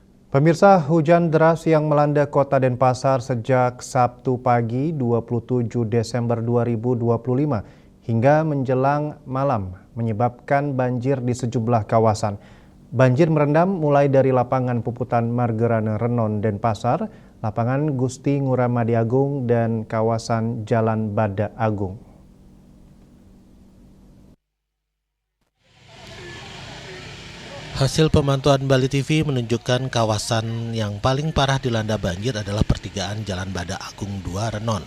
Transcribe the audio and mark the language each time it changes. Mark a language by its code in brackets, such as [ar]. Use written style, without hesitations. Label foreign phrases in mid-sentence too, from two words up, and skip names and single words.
[id] Pemirsa, hujan deras yang melanda kota Denpasar sejak Sabtu pagi 27 Desember 2025 hingga menjelang malam menyebabkan banjir di sejumlah kawasan. Banjir merendam mulai dari lapangan Puputan Margerane Renon Denpasar, lapangan Gusti Nguramadi Agung, dan kawasan Jalan Bada Agung. Hasil pemantauan Bali TV menunjukkan kawasan yang paling parah dilanda banjir adalah pertigaan Jalan Bada Agung 2 Renon.